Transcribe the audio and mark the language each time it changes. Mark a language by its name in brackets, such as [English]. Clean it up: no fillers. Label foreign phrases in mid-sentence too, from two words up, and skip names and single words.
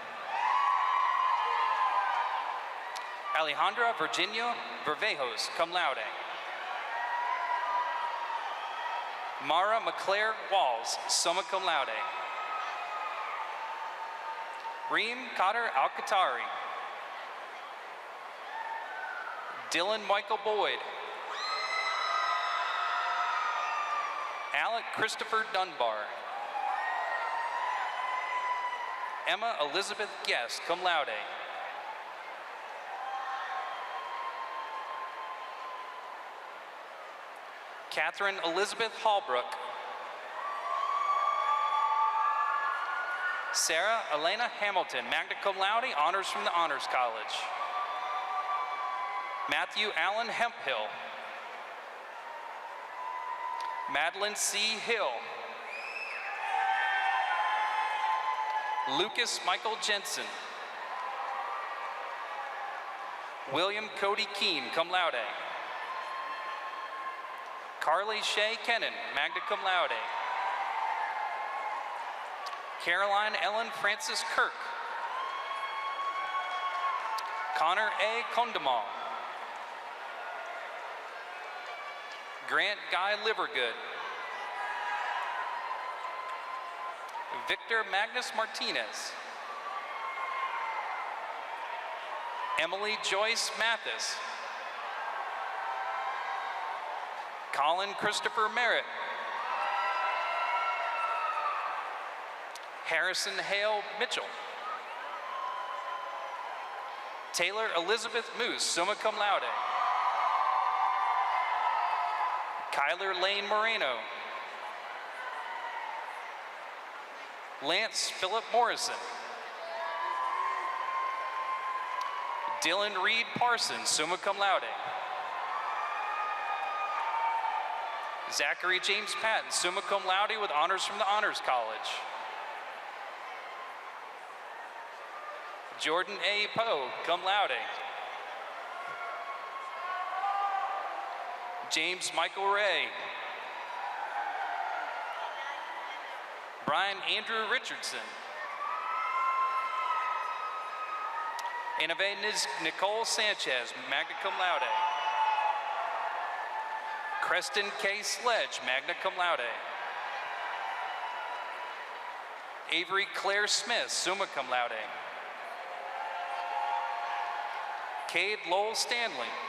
[English] Alejandra Virginia Vervejos, [Latin] cum laude. [English] Mara McClare Walls, [Latin] summa cum laude. [English] Reem Cotter Alcatari. Dylan Michael Boyd. Alec Christopher Dunbar. Emma Elizabeth Guest, [Latin] cum laude. [English] Catherine Elizabeth Hallbrook. Sarah Elena Hamilton, [Latin] magna cum laude, [English] honors from the Honors College. Matthew Allen Hemphill. Madeline C. Hill. Lucas Michael Jensen. William Cody Keene, [Latin] cum laude. [English] Carly Shay Kennan, [Latin] magna cum laude. [English] Caroline Ellen Francis Kirk. Connor A. Condemal. Grant Guy Livergood. Victor Magnus Martinez. Emily Joyce Mathis. Colin Christopher Merritt. Harrison Hale Mitchell. Taylor Elizabeth Moose, [Latin] summa cum laude. [English] Kyler Lane Moreno. Lance Philip Morrison. Dylan Reed Parsons, [Latin] summa cum laude. [English] Zachary James Patton, [Latin] summa cum laude [English] with honors from the Honors College. Jordan A. Poe, [Latin] cum laude. [English] James Michael Ray. Brian Andrew Richardson. Inave Nicole Sanchez, [Latin] magna cum laude. [English] Creston K. Sledge, [Latin] magna cum laude. [English] Avery Claire Smith, [Latin] summa cum laude. [English] Cade Lowell Stanley.